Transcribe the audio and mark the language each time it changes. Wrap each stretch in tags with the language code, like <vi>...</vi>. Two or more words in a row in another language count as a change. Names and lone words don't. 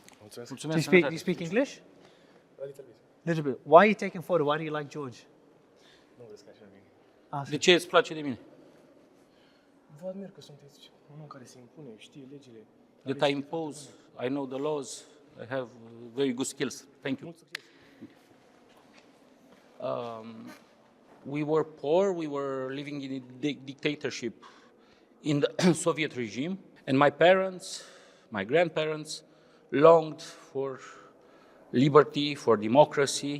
<ro>Mulțumesc. Mulțumesc.</ro> <en>Do you speak English? A little bit. Little bit. Why are you taking photo? Why do you like George?</en> <ro>Nu vezi că așa bine. De ce îți place de mine? Vă admir că sunteți un om care se impune, știe legile.</ro> <en>That I impose, I know the laws, I have very good skills. Thank you.</en> <ro>Mult succes.</ro> <en>We were poor, we were living in a dictatorship in the Soviet regime, and my parents, my grandparents, longed for liberty, for democracy.</en>